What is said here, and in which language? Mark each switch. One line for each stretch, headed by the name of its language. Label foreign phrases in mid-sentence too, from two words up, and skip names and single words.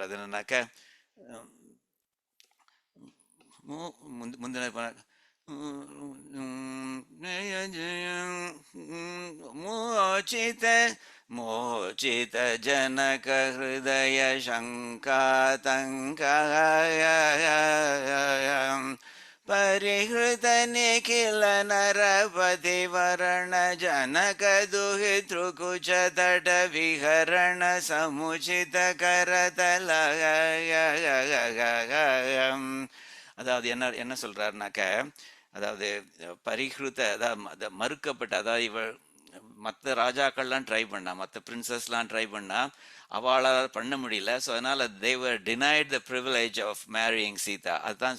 Tamil: அது என்னன்னாக்கா முந்தின
Sanskrit: मोचित जनक हृदय शङ्कातङ्क परिहृत निखिल नरपति वरण जनक दुहितृकुच तट विहरण समुचित करतल.
Tamil: அதாவது என்ன சொல்றாருனாக்க, அதாவது பரிஹிருத, அதாவது மறுக்கப்பட்ட, அதாவது இவள் மற்ற ராஜாக்கள்லாம் ட்ரை பண்ணா, மற்ற பிரின்சஸ்லாம் ட்ரை பண்ணா, அவளால் பண்ண முடியல.
English: so அதனால் they were denied the privilege of marrying Sita.